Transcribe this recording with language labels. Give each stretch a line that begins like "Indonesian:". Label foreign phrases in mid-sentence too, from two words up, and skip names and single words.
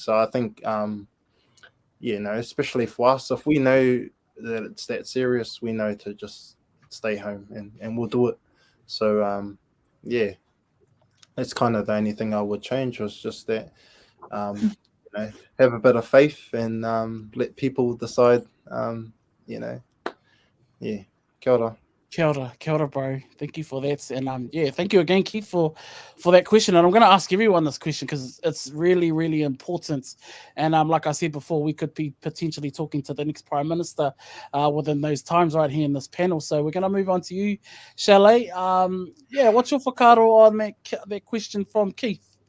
English: So I think, especially for us, if we know that it's that serious, we know to just stay home and we'll do it. So, that's kind of the only thing I would change, was just that, have a bit of faith and let people decide,
Māori: Kia ora. Kia ora,
English: bro. Thank you for that. And thank you again, Keith, for that question. And I'm going to ask everyone this question because it's really, really important. And like I said before, we could be potentially talking to the next Prime Minister within those times right here in this panel. So we're going to move on to you, Chalet. What's your whakaaro on that question from Keith?